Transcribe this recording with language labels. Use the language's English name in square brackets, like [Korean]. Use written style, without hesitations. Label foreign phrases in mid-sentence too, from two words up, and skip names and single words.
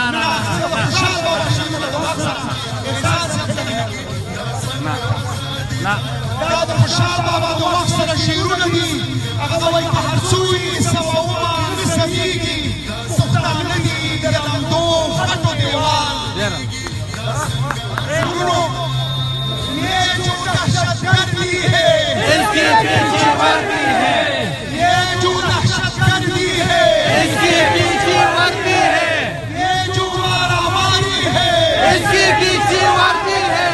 [Pashto] خوشحال بابا احسان صاحب نه دا د خوشحال بابا د وخت سره شعرونه دي هغه به وایي که هر څو وي سوهمه نه سمېږي پښتانه دي د لمدو خټو دیوال. [Urdu] ورونو یہ جو دہشت گردی ہے اس کے پیچھے وردی ہے یہ جو دہشت گردی ہے اس کے پیچھے وردی ہے یہ جو مارا ماری ہے اس کے پیچھے وردی ہے.